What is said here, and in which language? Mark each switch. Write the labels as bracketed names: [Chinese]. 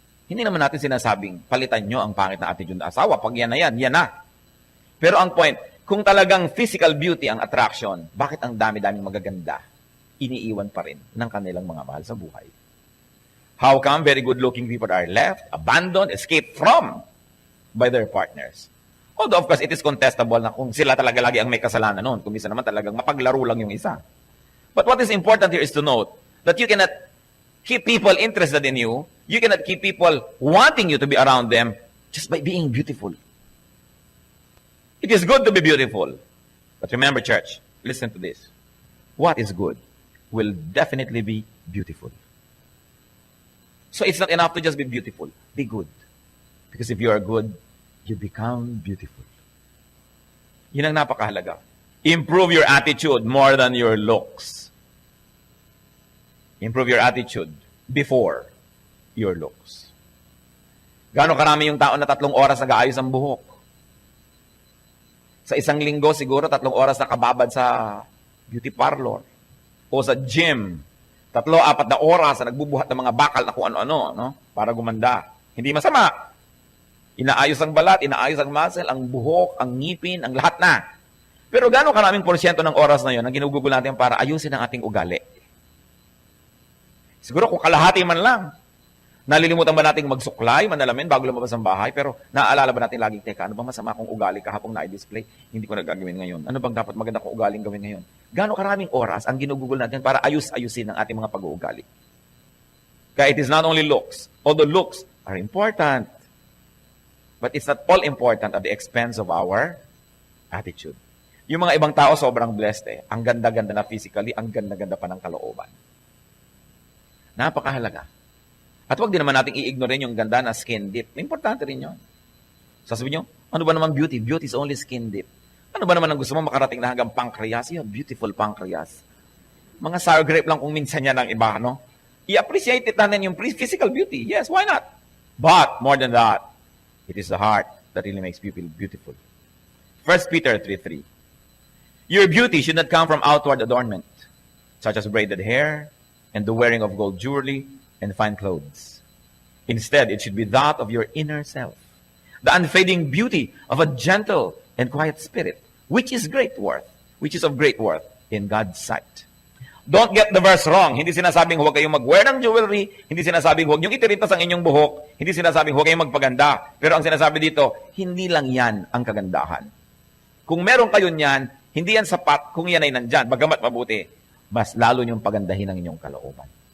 [Filipino] Hindi naman natin sinasabing, palitan nyo ang pangit na attitude ng asawa. Pag yan na yan, yan na. Pero ang point, kung talagang physical beauty ang attraction, bakit ang dami-daming magaganda, iniiwan pa rin ng kanilang mga mahal sa buhay? [English] How come very good-looking people are left, abandoned, escaped from by their partners? Although, of course, it is contestable [Filipino] na kung sila talaga lagi ang may kasalanan noon. Kung minsan naman talagang mapaglaro lang yung isa. [English] But what is important here is to note that you cannot keep people interested in you. You cannot keep people wanting you to be around them just by being beautiful. It is good to be beautiful. But remember, church, listen to this. What is good will definitely be beautiful. So it's not enough to just be beautiful. Be good. Because if you are good, you become beautiful. [Filipino] Yun ang napakahalaga. [English] Improve your attitude more than your looks. Improve your attitude before your looks. [Filipino] Gaano karami yung tao na 3 oras nag-aayos ang buhok? Sa isang linggo, siguro 3 oras nakababad sa beauty parlor o sa gym. 3-4 na oras na nagbubuhat ng mga bakal na kung ano-ano, no? Para gumanda. Hindi masama. Inaayos ang balat, inaayos ang muscle, ang buhok, ang ngipin, ang lahat na. Pero gano'ng karaming porsyento ng oras na yun ang ginugugol natin para ayusin ang ating ugali? Siguro kung kalahati man lang. Nalilimutan ba nating magsuklay, manalamin bago lumabas ang bahay? Pero naaalala ba natin laging, teka, ano bang masama kong ugali kahapong na-display? Hindi ko nagagawin ngayon. Ano bang dapat maganda kong ugaling gawin ngayon? Gano'ng karaming oras ang ginugugol natin para ayusin ang ating mga pag-uugali? [English] Kaya it is not only looks. Although looks are important. But it's not all important at the expense of our attitude. [Filipino] Yung mga ibang tao sobrang blessed eh. Ang ganda-ganda na physically, ang ganda-ganda pa ng kalooban. Napakahalaga. At huwag din naman natin i-ignore yung ganda na skin deep. Importante rin yun. Sasabihin nyo, ano ba naman beauty? [English] Beauty is only skin deep. [Filipino] Ano ba naman ang gusto mo makarating na hanggang pancreas? [English] You have beautiful pancreas. [Filipino] Mga sour grape lang kung minsan yan ang iba, no? I-appreciate it natin yung [English] physical beauty. Yes, why not? But, more than that, it is the heart that really makes people beautiful. 1 Peter 3:3. Your beauty should not come from outward adornment, such as braided hair and the wearing of gold jewelry and fine clothes. Instead, it should be that of your inner self, the unfading beauty of a gentle and quiet spirit, which is of great worth in God's sight. Don't get the verse wrong. [Filipino] Hindi sinasabing huwag kayong mag-wear ng jewelry, hindi sinasabing huwag niyong itirintas ang inyong buhok, hindi sinasabing huwag kayong magpaganda. Pero ang sinasabi dito, hindi lang yan ang kagandahan. Kung meron kayo niyan, hindi yan sapat kung yan ay nandyan. Bagamat mabuti, mas lalo niyong pagandahin ang inyong kalooban.